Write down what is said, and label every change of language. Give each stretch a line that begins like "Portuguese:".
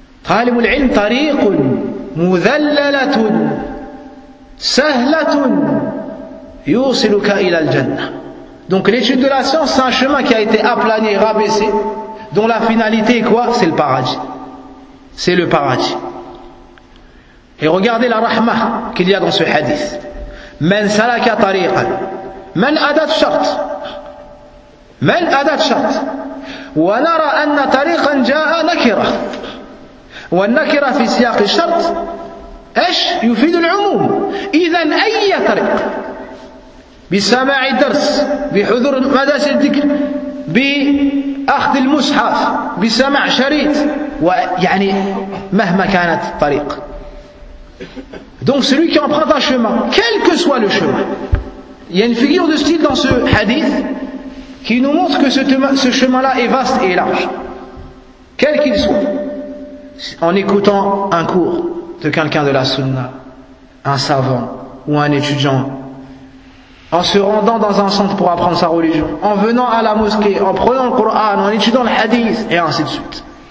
Arabic: طالب العلم طريق مذللة سهلة يوصلك إلى الجنة.
French: Donc l'étude de la science, c'est un chemin qui a été aplani et rabaissé, dont la finalité est quoi? C'est le paradis. C'est le paradis. Et regardez la rahma qu'il y a dans ce hadith.
Arabic: من سلك طريقا من أدت شرط من أدت شرط ونرى أن طريقا جاء نكرة والنكرة في سياق الشرط إيش يفيد العموم إذا أي طريق بسماع الدرس بحضور مدرسة الذكر بأخذ المصحف بسماع شريط ويعني مهما كانت الطريق.
French: Donc celui qui emprunte un chemin, quel que soit le chemin, il y a une figure de style dans ce hadith qui nous montre que ce chemin-là est vaste et large, quel qu'il soit. En écoutant un cours de quelqu'un de la sunna, un savant ou un étudiant, en se rendant dans un centre pour apprendre sa religion, en venant à la mosquée, en prenant le Coran, en étudiant le hadith, et ainsi de suite.